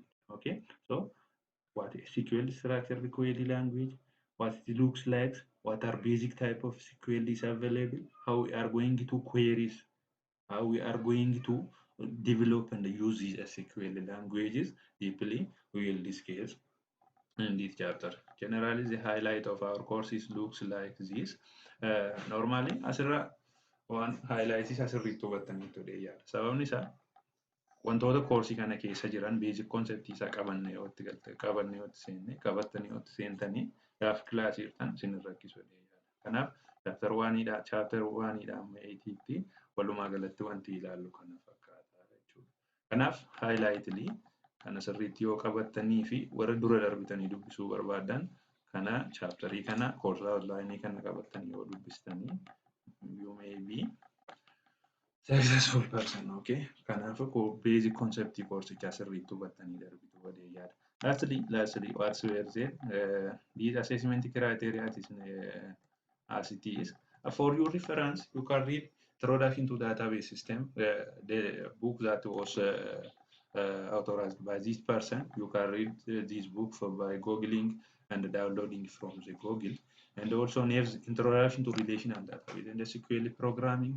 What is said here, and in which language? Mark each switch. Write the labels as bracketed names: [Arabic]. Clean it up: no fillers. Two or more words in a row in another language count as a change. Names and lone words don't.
[English] Okay, so what is SQL structured query language, what it looks like, what are basic type of SQL is available, how we are going to queries, how we are going to develop and use these SQL languages deeply, we will discuss in this chapter. Generally, the highlight of our courses looks like this. Normally, [Oromo] asirra waan [English] highlight is [Oromo] asirratti hubattanii today yaada. Sababni isaa wantoota koorsii kana keessa jiran [English] basic concept [Oromo] isaa qabannee yoo itti seentanii gaaf kilaasii jirtan isin rakkisu yaada. Kanaaf chapter 1 chapter 1 amma 8tti walumaa galatti wanti ilaallu kana fakkaata jechuudha. Kanaaf highlightly kana sirriitti yoo qabattanii fi warra dura darbitanii dubbisuu barbaadan kana chapterii kana [English] course outline [Oromo] kana qabattanii yoo dubbistanii [English] you may be successful person. [Oromo] Okay, kanaaf [English] basic concept [Oromo] coursicha sirriitti hubattanii darbitu wadee yaada. [English] Lastly, what's where these assessment criteria is as it is. For your reference, you can read Introduction to Database System, the book that was authorized by this person. You can read this book by googling and downloading from the Google, and also there's Introduction to Relational Database and the SQL Programming.